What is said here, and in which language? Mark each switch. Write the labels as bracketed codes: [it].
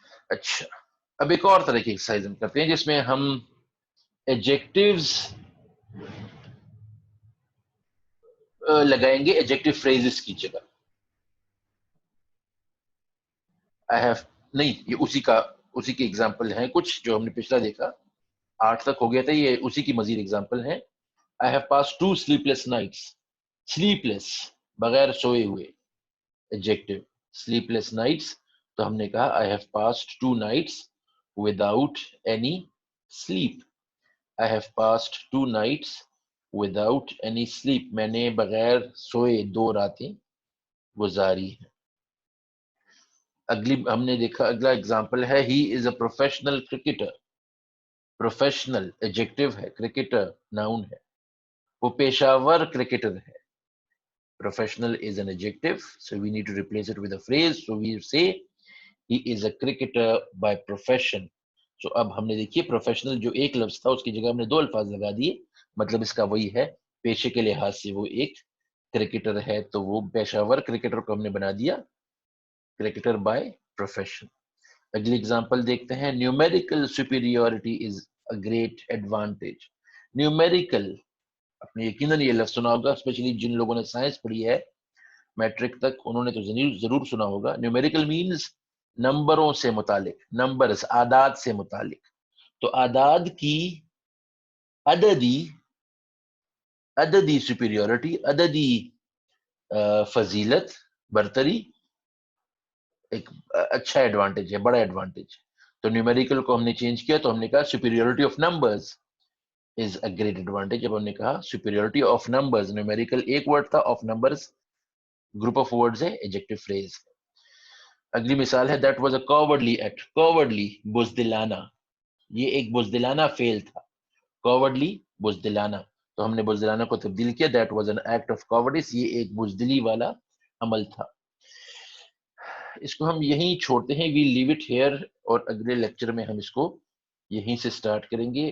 [ur] اچھا, اب ایک اور طرح کی ایکسرسائز ہم کرتے ہیں جس میں ہم ایڈجیکٹیوز لگائیں گے ایڈجیکٹو فریزز کی جگہ. I have نہیں, یہ اسی کی ایگزامپل ہیں کچھ جو ہم نے پچھلا دیکھا, 8 تک ہو گیا تھا, یہ اسی کی مزید ایگزامپل ہیں. [en] I have passed 2 sleepless nights. sleepless [ur] بغیر سوئے ہوئے [en] Adjective, sleepless nights, تو ہم نے کہا I have passed 2 nights without any sleep. I have passed 2 nights without any sleep, [ur] میں نے بغیر سوئے 2 راتیں گزاری ہیں. اگلی ہم نے دیکھا, اگلا ایگزامپل ہے [en] he is a professional cricketer. [ur] Professional adjective ہے, کرکٹر ناؤن ہے, وہ پیشہ ور کرکٹر ہے. [en] Professional is an adjective, so we need to replace it with a phrase. So we say he is a cricketer by profession. [ur] So اب ہم نے دیکھیے professional جو ایک لفظ تھا اس کی جگہ ہم نے 2 الفاظ لگا دیے, مطلب اس کا وہی ہے, پیشے کے لحاظ سے وہ ایک کرکٹر ہے, تو وہ پیشہ ور کرکٹر کو ہم نے بنا دیا کرکٹر بائی پروفیشن. اگلی اگزامپل دیکھتے ہیں, [en] Numerical superiority is a great advantage. [ur] Numerical, آپ نے یقیناً یہ لفظ سنا ہوگا, اسپیشلی جن لوگوں نے سائنس پڑھی ہے میٹرک تک, انہوں نے تو ضرور سنا ہوگا. نیومیریکل مینز نمبروں سے متعلق, نمبرز اعداد سے متعلق. تو اعداد کی عددی عددی superiority, عددی فضیلت، برتری ایک اچھا ایڈوانٹیج ہے، بڑا ایڈوانٹیج. تو نیومیریکل کو ہم نے چینج کیا تو ہم نے کہا [en] superiority of numbers is a great advantage. [ur] جب ہم نے کہا superiority of numbers، نیومیریکل ایک ورڈ تھا، of numbers group of words ہے، ایڈجیکٹو فریز. اگلی مثال ہے [en] that was a cowardly act. [ur] cowardly بزدلانہ، یہ ایک بزدلانہ فعل تھا. cowardly بزدلانہ، تو ہم نے بزدلانہ کو تبدیل کیا [en] that was an act of cowardice، [ur] یہ ایک بزدلی والا عمل تھا. اس کو ہم یہیں چھوڑتے ہیں، [en] we leave it here, [ur] اور اگلے لیکچر میں ہم اس کو یہیں سے سٹارٹ کریں گے.